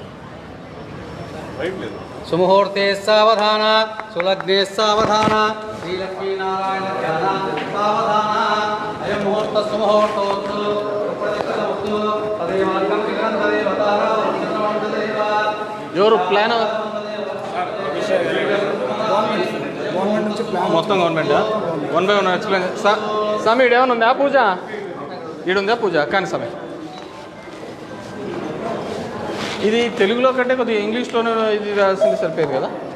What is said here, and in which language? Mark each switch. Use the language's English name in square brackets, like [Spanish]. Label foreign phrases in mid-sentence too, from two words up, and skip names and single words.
[Sanskrit] सुमुहूर्ते सावधान सुलग्ने सावधान श्रीलक्ष्मीनारायण ध्यान सावधान अयं मुहूर्त सुमुहूर्तोस्तु प्रतिष्ठितमस्तु तदेवार्कं विघ्नं तदेवतारा वंशनमण्डलेवा [Telugu] ఎవరు ప్లాన్ మొత్తం గవర్నమెంట్ 1 by 1 ఎక్స్ప్లెయిన్ స్వామి ఈడేమన్నా ఉందా పూజ? ఈడుందా పూజ? కానీ స్వామి ఇది తెలుగులో కంటే కొద్దిగా ఇంగ్లీష్లోనే ఇది రాసింది సరిపోయేది కదా.